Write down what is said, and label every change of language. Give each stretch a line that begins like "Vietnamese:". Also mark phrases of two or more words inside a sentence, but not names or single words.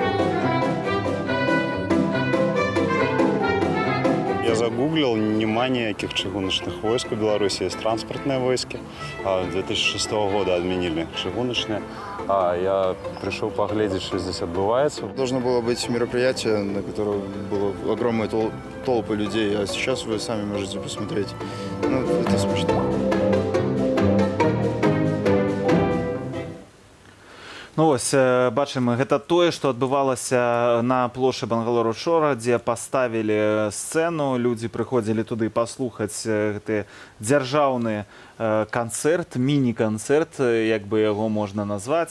Russian: Я загуглил, нема никаких чыгуночных войск в Беларуси, есть транспортные войски. 2006 года отменили чыгуночные. Я пришел поглядеть, что здесь отбывается. Должно было быть мероприятие, на котором было огромные толпы людей, а сейчас вы сами можете посмотреть. Ну, это смешно.
Belarusian: Ну вось бачым, гэта тое, што адбывалася на плошчы Бангалору-Шора, дзе паставілі сцэну, людзі прыходзілі туды паслухаць гэты дзяржаўны канцэрт, міні-канцэрт, як бы яго можна назваць.